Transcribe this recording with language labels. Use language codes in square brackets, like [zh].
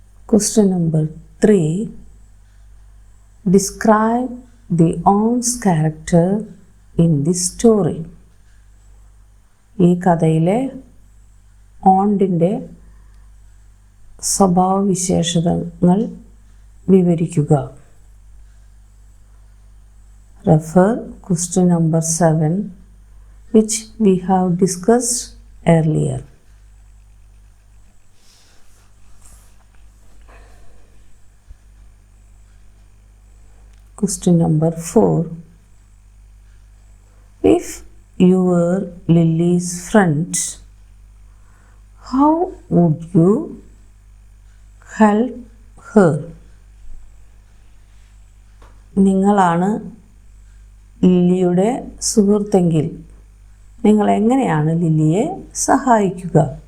[en] Question number 3. Describe the aunt's character in this story. [ml] ഈ കഥയിലെ ഓണ്ടിൻ്റെ സ്വഭാവവിശേഷതകൾ വിവരിക്കുക. [en] Refer question number 7 which we have discussed earlier. Question number 4. If you were Lily's friend, how would you help her? [ml] നിങ്ങളാണ് ലില്ലിയുടെ സുഹൃത്തെങ്കിൽ നിങ്ങൾ എങ്ങനെയാണ് ലില്ലിയെ സഹായിക്കുക?